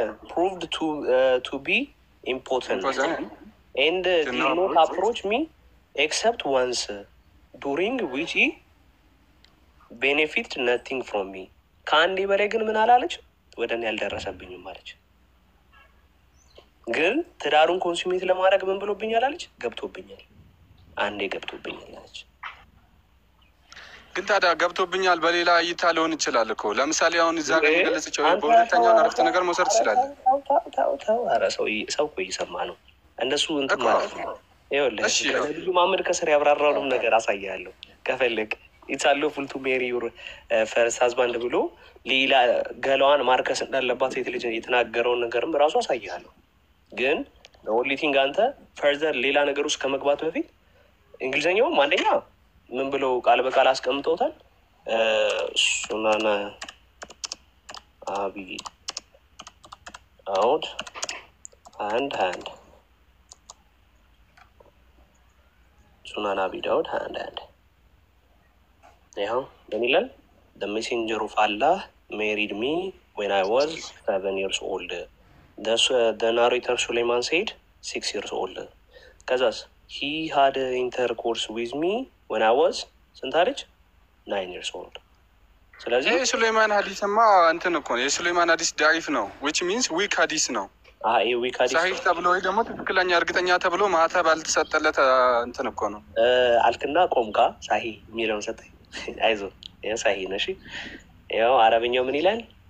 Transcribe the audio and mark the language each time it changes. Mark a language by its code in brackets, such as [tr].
[en] proved to be important and did not approach me except once during which he benefited nothing from me። [am] ከአንዴ በላይ ግን ምን አላለች? ወደ እኔ ያልደረሰብኝም አለች። ግን ትዳሩን ኮንሱሜት ለማድረግ ምን ብሎብኛል አለች? ገብቶብኛል፣ አንዴ ገብቶብኛል አለች። ግን ታዲያ ገብቶብኛል በሌላ እይታ ሊሆን ይችላል እኮ። ለምሳሌ አሁን እዛ ጋር የገለጸችው በሁለተኛውን አረፍተ ነገር መውሰድ ትችላለህ። ኧረ ሰው እኮ እየሰማ ነው። እነሱ እንትን ማለት ነው። ይኸውልህ ነቢዩ መሐመድ ከስር ያብራራውንም ነገር አሳያለሁ ከፈለግ። [en] ኢትሳለሁ ፉል ቱ ሜሪ ዩር ፈርስት ሀዝባንድ [am] ብሎ ሌላ ገላዋን ማርከስ እንዳለባት ሴት ልጅ የተናገረውን ነገርም ራሱ አሳያለሁ። ግን ኦንሊቲንግ አንተ ፈርዘር ሌላ ነገር ውስጥ ከመግባት በፊት እንግሊዝኛውም አንደኛ ምን ብለው ቃል በቃል አስቀምጠውታል? ሱናና አቢ አውድ አንድ ሱናና አቢ ዳውድ አንድ ይኸው ምን ይላል? [en] The messenger of Allah married me when I was 7 years old. The narrator Suleiman said 6 years old. [am] ከዛስ [en] he had intercourse with me when I was [am] ስንት አለች? [en] 9 years old። [am] ስለዚህ የሱሌማን ሀዲስማ እንትን እኮ ነው። የሱሌማን ሀዲስ ዳይፍ ነው [en] which means weak [am] ሀዲስ ነው። [en] weak ሀዲስ [am] ሳሂህ ተብሎ ወይ ደግሞ ትክክለኛ እርግጠኛ ተብሎ ማህተብ አልተሰጠለት እንትን እኮ ነው አልክና ቆምቃ ሳሂህ የሚለውን ሰጠኝ። አይዞህ ይኸው ሳሂህ ነው። እሺ ይኸው አረብኛው ምን ይላል?